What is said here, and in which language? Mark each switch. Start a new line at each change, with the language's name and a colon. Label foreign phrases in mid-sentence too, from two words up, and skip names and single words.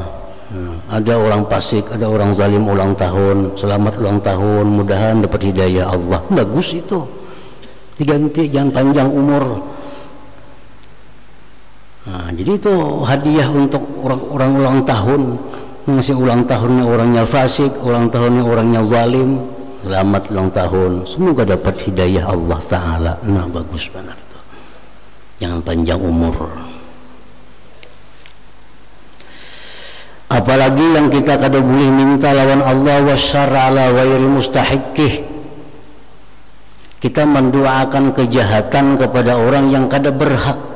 Indonesian: Ada orang fasik, ada orang zalim ulang tahun, selamat ulang tahun, mudahan dapat hidayah Allah, bagus itu, diganti jangan panjang umur. Nah, jadi itu hadiah untuk orang ulang tahun, masih ulang tahunnya orangnya fasik, ulang tahunnya orangnya zalim, selamat ulang tahun, semoga dapat hidayah Allah Ta'ala. Nah, bagus benar tuh, jangan panjang umur. Apalagi yang kita kada boleh minta lawan Allah,
Arabic: والشر على غير مستحقه.
Indonesian: Kita mendoakan kejahatan kepada orang yang kada berhak.